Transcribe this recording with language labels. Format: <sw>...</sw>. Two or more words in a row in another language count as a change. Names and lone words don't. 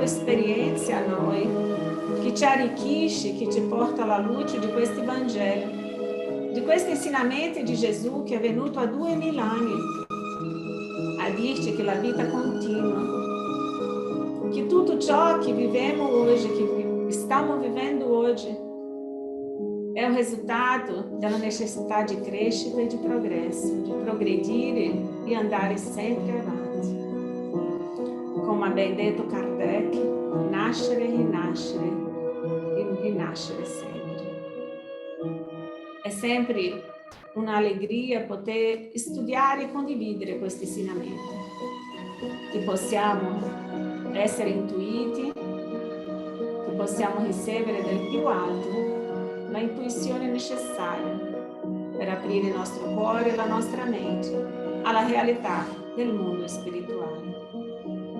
<it>esperienza a noi, che ci arricchisce, che ci porta alla luce di questi Vangeli, di questi insegnamenti di Gesù che è venuto a 2000 anni a dirci che la vita continua, che tutto ciò che vivemos oggi, che stiamo vivendo oggi,</it> <pt>é o resultado da necessidade de crescita e de progresso, de progredir e andar sempre avanti.</pt> <it>Como ha ben detto Kardec, nascere e rinascere, e rinascere sempre. È sempre un'allegria poter studiare e condividere questi insegnamenti, che possiamo essere intuiti, che possiamo ricevere dal più alto la intuizione necessaria per aprire il nostro cuore e la nostra mente alla realtà del mondo spirituale.</it>